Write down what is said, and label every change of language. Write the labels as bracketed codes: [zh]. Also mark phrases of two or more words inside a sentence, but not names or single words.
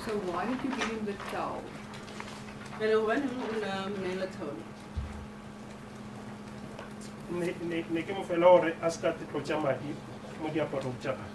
[en] why did you give him the towel? Hello, one Nela town. [tn] Ne ke mo fela hore a ska tlotsa madi mo diaparong tsa gagwe.